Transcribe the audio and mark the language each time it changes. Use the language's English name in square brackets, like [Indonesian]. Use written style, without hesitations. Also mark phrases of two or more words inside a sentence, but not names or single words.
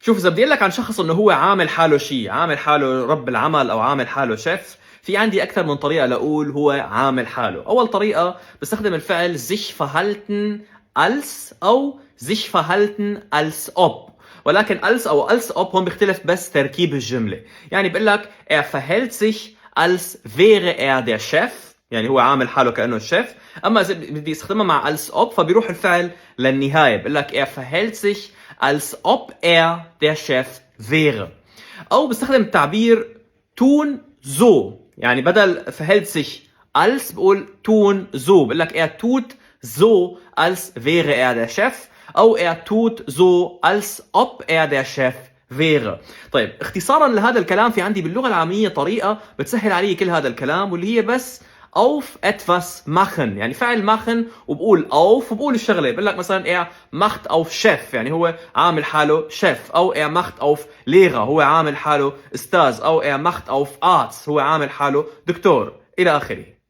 [Arabic] شوف، إذا بدي أقول لك عن شخص إنه هو عامل حاله شيء، عامل حاله رب العمل أو عامل حاله شيف، في عندي أكثر من طريقة لأقول هو عامل حاله. أول طريقة بستخدم الفعل [German] sich verhalten als [Arabic] أو [German] sich verhalten als ob، [Arabic] ولكن als أو [German] als ob [Arabic] هون بيختلف بس تركيب الجملة. يعني بقول لك [German] verhält sich als wäre der Chef، [Arabic] يعني هو عامل حاله كأنه الشيف. أما إذا بدي استخدمها مع [German] als ob [Arabic] فبيروح الفعل للنهاية، بقول لك [German] verhält sich als ob der Chef wäre. [Arabic] أو بستخدم التعبير [German] tun so، [Arabic] يعني بدل [German] verhält sich als [Arabic] بقول [German] tun so، [Arabic] بقول لك [German] tut so als wäre der Chef، [Arabic] أو [German] tut so als ob der Chef wäre. [Arabic] طيب اختصارا لهذا الكلام في عندي باللغة العامية طريقة بتسهل علي كل هذا الكلام، واللي هي بس [German] auf etwas machen، [Arabic] يعني فعل machen وبقول auf وبقول الشغله. بقول لك مثلا [German] macht auf Chef، [Arabic] يعني هو عامل حاله شيف، او [German] macht auf Lehrer، [Arabic] هو عامل حاله استاذ، او [German] macht auf Arzt، [Arabic] هو عامل حاله دكتور، الى اخره.